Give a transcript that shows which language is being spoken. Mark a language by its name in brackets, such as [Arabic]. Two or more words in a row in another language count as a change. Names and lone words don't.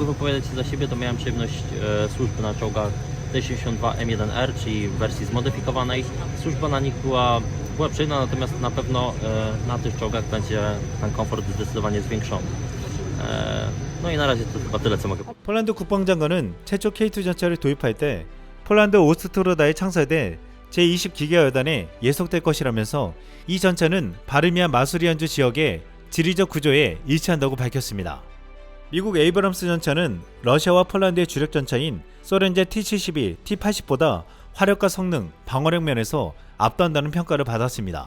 [Polish] mogę wypowiadać się za siebie, to miałem przyjemność służby na czołgach T-72 M1R, czyli w wersji zmodyfikowanej. Służba na nich była przyjemna, natomiast na pewno na tych czołgach będzie ten komfort zdecydowanie zwiększony. No i na razie to chyba tyle, co mogę powiedzieć. [Korean] 폴란드 국방장관은 최초 K2 전차를 도입할 때 폴란드 오스트로다에 창설된 제20기계여단에 예속될 것이라면서 이 전차는 바르미아 마수리안주 지역의 지리적 구조에 일치한다고 밝혔습니다. 미국 에이브럼스 전차는 러시아와 폴란드의 주력 전차인 소련제 T-72, T-80보다 화력과 성능, 방어력 면에서 압도한다는 평가를 받았습니다.